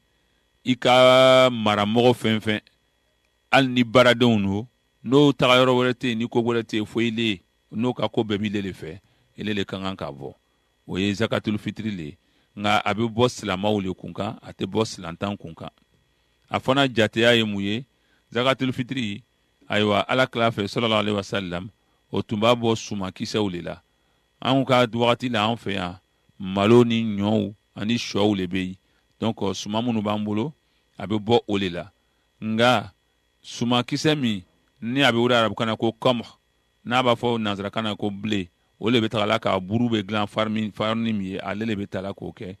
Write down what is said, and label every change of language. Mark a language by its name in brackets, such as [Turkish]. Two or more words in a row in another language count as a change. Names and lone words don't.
[Bambara] I ka maramɔgɔ fɛn fɛn hali ni baaradenw no n'o taga yɔrɔ wɛrɛ tɛ yen ni ko wɛrɛ tɛ yen fo ile n'o ka ko bɛɛ b'ile de fɛ ile le ka kan ka bɔ. O ye [Arabic] زكاة الفطر [Bambara] le. Nka a bɛ bɔ silamaw le kun kan, a tɛ bɔ silantan kun kan. A fana jateya ye mun ye? [Arabic] زكاة الفطر [Bambara] ayiwa alakira fɛ [Arabic] صلى الله عليه وسلم [Bambara] o tun b'a bɔ sumakisɛw le la. Anw ka wagati la an fɛ yan malo ni ɲɔw ani shɔw le bɛ yen. Donc suma minnu b'an bolo a bɛ bɔ o le la. Nka sumakisɛ min ni a bɛ wele arabukan na ko kɔmɔ n'a b'a fɔ nanzarakan na ko ble o le bɛ taga la ka buru bɛ dilan farini min ye ale le bɛ ta la k'o kɛ.